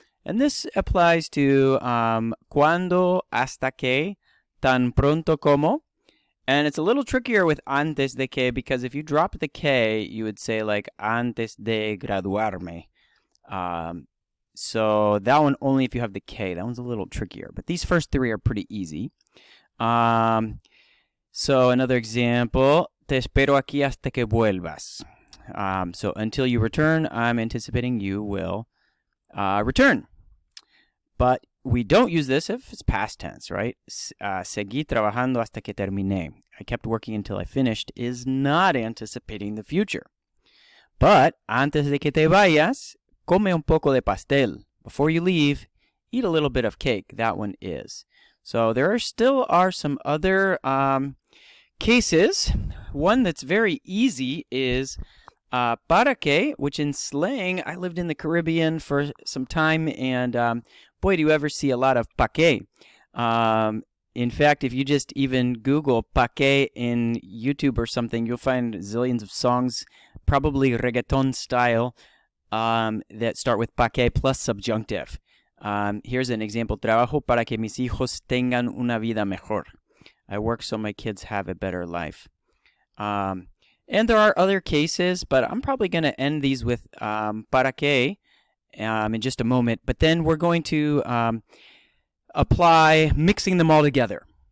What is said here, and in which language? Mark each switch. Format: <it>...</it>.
<en>And this applies to</en> <es>cuando, hasta que, tan pronto como.</es> <en>And it's a little trickier with</en> <es>antes de que,</es> <en>because if you drop the K, you would say like</en> <es>antes de graduarme.</es> <en>So that one only if you have the K. That one's a little trickier. But these first three are pretty easy. So another example,</en> <es>te espero aquí hasta que vuelvas.</es> <en>So until you return, I'm anticipating you will return. But we don't use this if it's past tense, right?</en> <es>Seguí trabajando hasta que terminé.</es> <en>I kept working until I finished is not anticipating the future.</en> <es>But antes de que te vayas, come un poco de pastel.</es> <en>Before you leave, eat a little bit of cake. That one is. So there still are some other cases. One that's very easy is para que, which in slang, I lived in the Caribbean for some time, and boy, do you ever see a lot of</en> <es>pa que.</es> <en>In fact, if you just even Google</en> <es>pa que</es> <en>in YouTube or something, you'll find zillions of songs, probably reggaeton style, that start with pa que plus subjunctive. Here's an example.</en> <es>Trabajo para que mis hijos tengan una vida mejor.</es> <en>I work so my kids have a better life. And there are other cases, but I'm probably going to end these with</en> <es>para que</es> <en>in just a moment. But then we're going to apply mixing them all together.</en>